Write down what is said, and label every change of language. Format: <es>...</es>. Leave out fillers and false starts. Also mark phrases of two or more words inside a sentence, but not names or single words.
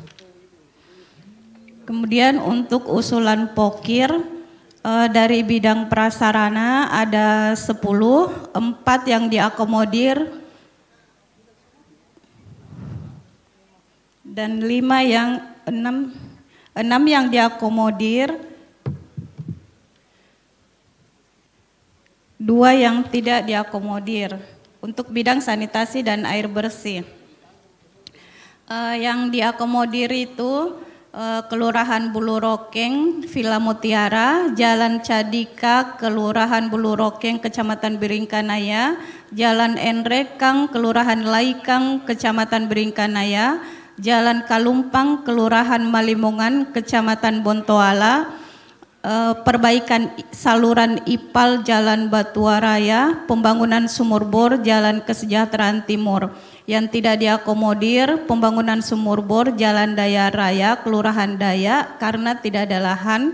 <id>Kemudian untuk usulan pokir, dari bidang prasarana ada 10, 4 yang diakomodir dan 6 yang diakomodir, 2 yang tidak diakomodir. Untuk bidang sanitasi dan air bersih, yang diakomodir itu Kelurahan Bulurokeng, Villa Mutiara, Jalan Cadika, Kelurahan Bulurokeng, Kecamatan Biringkanaya, Jalan Enrekang, Kelurahan Laikang, Kecamatan Biringkanaya, Jalan Kalumpang, Kelurahan Malimungan, Kecamatan Bontoala, perbaikan saluran IPAL Jalan Batuaraya, pembangunan sumur bor Jalan Kesejahteraan Timur. Yang tidak diakomodir pembangunan sumur bor Jalan Daya Raya Kelurahan Daya karena tidak ada lahan.</id>